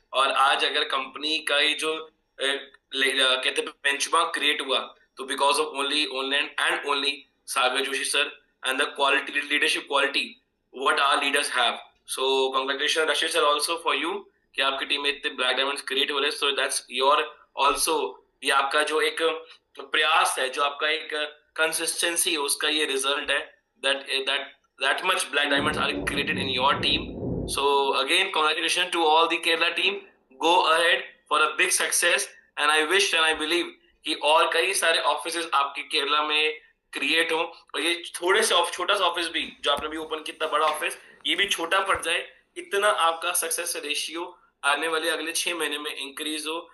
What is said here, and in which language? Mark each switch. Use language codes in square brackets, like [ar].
[hi] और आज अगर कंपनी का ये जो कहते हैं बेंचमार्क क्रिएट हुआ, तो [en] Because of only and only Sagar Joshi sir and the quality, leadership quality what our leaders have. So congratulations Rashid sir also for you [hi] कि आपकी टीम में इतने ब्लैक डायमंड्स क्रिएट हो रहे हैं. [en] So that's your also, [hi] ये आपका जो एक प्रयास है, जो आपका एक कंसिस्टेंसी है, उसका ये रिजल्ट है. [en] That much black diamonds are created in your team. So again congratulations to all the Kerala team. Go ahead for a big success and I wish and I believe [hi] कि और कई सारे offices आपके केरला में create हो और ये थोड़े से छोटा सा ऑफिस भी जो आपने भी ओपन किया, बड़ा ऑफिस, ये भी छोटा पड़ जाए, इतना आपका सक्सेस रेशियो आने वाले अगले 6 महीने में इंक्रीज हो.